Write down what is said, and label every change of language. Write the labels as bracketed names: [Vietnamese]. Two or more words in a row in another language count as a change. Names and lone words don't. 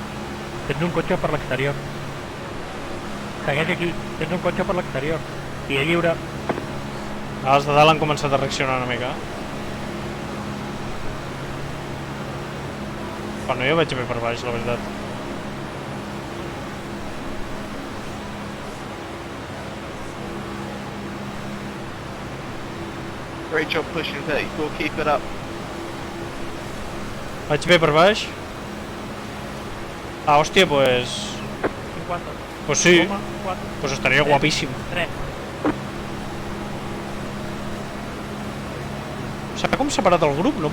[Catalan] Tens un cotxe per l'exterior. Segueix aquí. Tens un cotxe per l'exterior. I és lliure. Els de dalt han començat a reaccionar una mica. Bueno, jo vaig bé per baix, la veritat. [English] Great job pushing Pete. We'll keep it up. [Catalan] Vaig bé per baix. Ah, hòstia, pues... 50. Pues sí, 4. pues estaria guapíssim. 3. S'ha com separat el grup, no?